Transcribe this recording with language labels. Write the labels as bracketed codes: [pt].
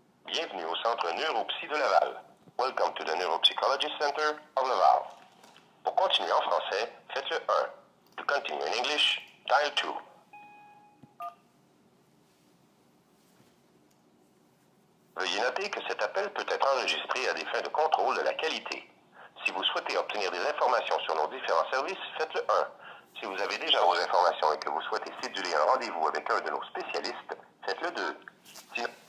[fr] Bienvenue au Centre Neuropsy de Laval. [en] Welcome to the Neuropsychology Center of Laval. [fr] Pour continuer en français, faites le 1. [en] To continue in English, dial 2. [fr] Veuillez noter que cet appel peut être enregistré à des fins de contrôle de la qualité. Si vous souhaitez obtenir des informations sur nos différents services, faites le 1. Si vous avez déjà vos informations et que vous souhaitez céduler un rendez-vous avec un de nos spécialistes, faites le 2. Sinon...